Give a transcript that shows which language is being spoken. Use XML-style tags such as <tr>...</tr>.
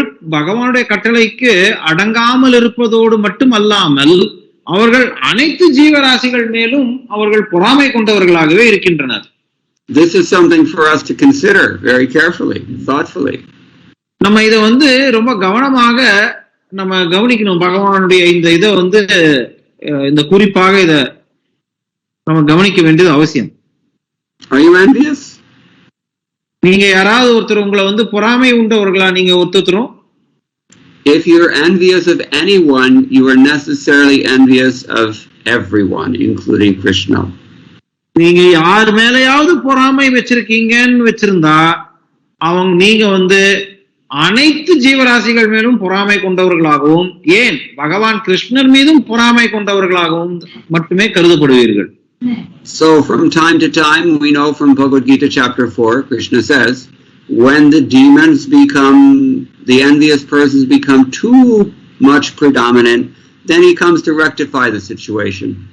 <ta>பகவானுடைய கட்டளைக்கு அடங்காமல் இருப்பதோடு மட்டும் அல்லாமல் அவர்கள் அனைத்து ஜீவராசிகள் மேலும் அவர்கள் பொறாமை கொண்டவர்களாகவே இருக்கின்றனர்.</ta> <en>This is something for us to consider very carefully, thoughtfully.</en> <ta>நம்ம இதை வந்து ரொம்ப கவனமாக நம்ம கவனிக்கணும். பகவானுடைய இந்த இதை வந்து இந்த குறிப்பாக இதை நம்ம கவனிக்க வேண்டியது அவசியம்.</ta> <en>Are you envious?</en> <ta>நீங்க யாராவது ஒருத்தர் உங்களை வந்து பொறாமை உண்டவர்களா? நீங்க ஒருத்தரும்</ta> <en>if you're envious of anyone, you are necessarily envious of everyone, including Krishna.</en> <ta>நீங்க யார் மேலையாவது பொறாமை வச்சிருக்கீங்கன்னு வச்சிருந்தா நீங்க வந்து அனைத்து ஜீவராசிகள் மேலும் பொறாமை கொண்டவர்களாகவும், ஏன் பகவான் கிருஷ்ணர் மீதும் பொறாமை கொண்டவர்களாகவும் மட்டுமே கருதப்படுவீர்கள்.</ta> <en>So from time to time, we know from Bhagavad Gita chapter 4, Krishna says, when the demons become, the envious persons become too much predominant, then he comes to rectify the situation.</en>